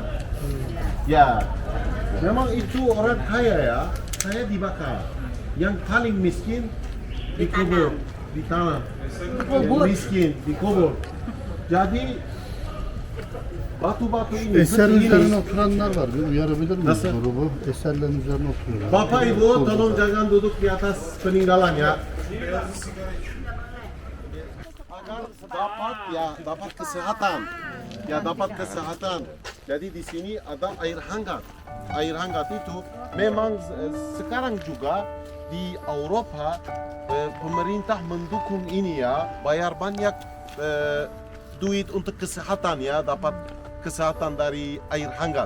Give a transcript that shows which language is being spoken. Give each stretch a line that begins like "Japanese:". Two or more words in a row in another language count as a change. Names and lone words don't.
Indonesian: Ya, memang itu orang kaya ya, saya dibakar. Yang paling miskin dikubur, ditanam. Miskin dikubur. Jadi batu-batu ini
Turkish: Eserin
Indonesian: seperti
Turkish: üzerine
Indonesian: ini.
Turkish: oturanlar var. Bir uyarabilir miyiz Nasıl? grubu? Eserlerin üzerine oturuyorlar.
Indonesian: Bapak Ibu, tolong jangan duduk di atas peninggalan ya. Agar dapat kesehatan. Ya, dapat kesehatan. Jadi di sini ada air hangat. Air hangat itu memang sekarang juga di Eropa pemerintah mendukung ini ya, bayar banyak duit untuk kesehatan ya, dapat kesehatan dari air hangat.